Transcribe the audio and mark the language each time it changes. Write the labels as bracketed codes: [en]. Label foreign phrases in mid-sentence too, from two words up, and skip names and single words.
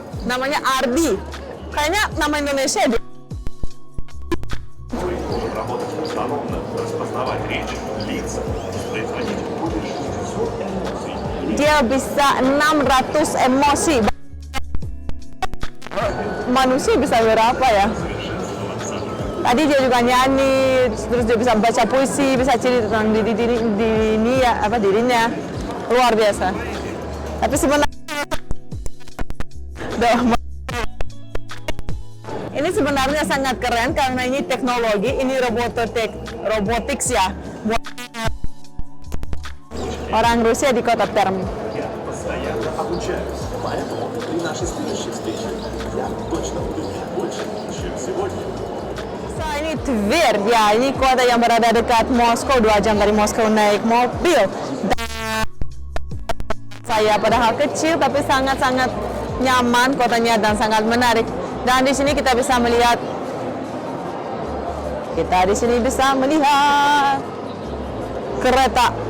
[id] Namanya Ardi. Kayaknya nama Indonesia deh. [ru] Который может работать автономно, распознавать речь, лица, производить более 600 эмоций. [id] Dia bisa 600 emosi. Manusia bisa berapa ya? Tadi dia juga nyanyi, terus dia bisa baca puisi, bisa cerita tentang dirinya. Luar biasa. Tapi sebenarnya ini sebenarnya sangat keren karena ini teknologi, ini robotics ya. Orang Rusia di kota Perm. [ru] Я постоянно обучаюсь, поэтому при нашей следующей встрече я точно буду иметь больше, чем сегодня. [id] Ini Tver, ya ini kota yang berada dekat Moskow, 2 jam dari Moskow naik mobil. Saya padahal kecil tapi sangat-sangat nyaman kotanya dan sangat menarik. Dan di sini kita bisa melihat, kereta.